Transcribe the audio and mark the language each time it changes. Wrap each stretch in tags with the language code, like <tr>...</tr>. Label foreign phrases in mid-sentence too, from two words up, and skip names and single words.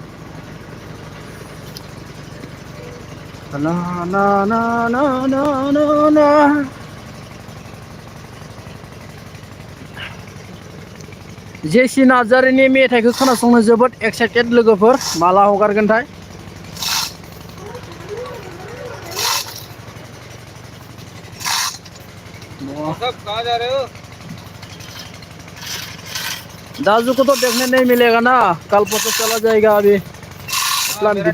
<brx>ना ना ना ना ना ना ना जेसि नार्जारिनि मेथाइखौ खोनासंनो जोबोद एक्साइटेड लोगोफोर माला हगारगोनथाय</brx> <hi>सब कहाँ जा रहे हो दाजू को तो देखने नहीं मिलेगा ना कल परसों चला जाएगा अभी प्लान मेरा</hi>